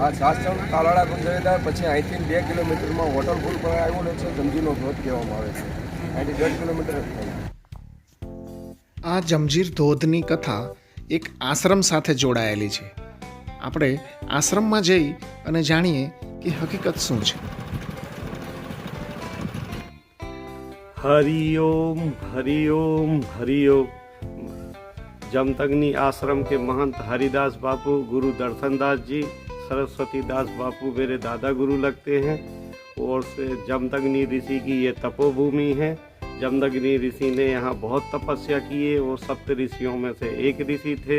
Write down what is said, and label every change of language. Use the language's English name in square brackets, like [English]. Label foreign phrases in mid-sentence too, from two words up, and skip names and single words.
[Gujarati] આ સાસણ તાલાળા પર જઈ થાય પછી અહીંથી 2 કિલોમીટરમાં વોટરફોલ પણ આવેલો છે, જમજીનો ધોધ કહેવામાં આવે છે. અહીંથી 1.5 કિલોમીટર જ થાય. આ જમજીર ધોધની કથા એક આશ્રમ સાથે જોડાયેલી છે. આપણે આશ્રમમાં જઈ અને જાણીએ કે હકીકત શું છે. [Hindi] हरिओम हरिओम हरिओम। जमदग्नि आश्रम के महंत हरिदास बापू, गुरु दर्शन दास जी, सरस्वती दास बापू मेरे दादा गुरु लगते हैं। और से जमदग्नि ऋषि की ये तपोभूमि है। जमदग्नि ऋषि ने यहाँ बहुत तपस्या किए और 7 ऋषियों में से एक ऋषि थे।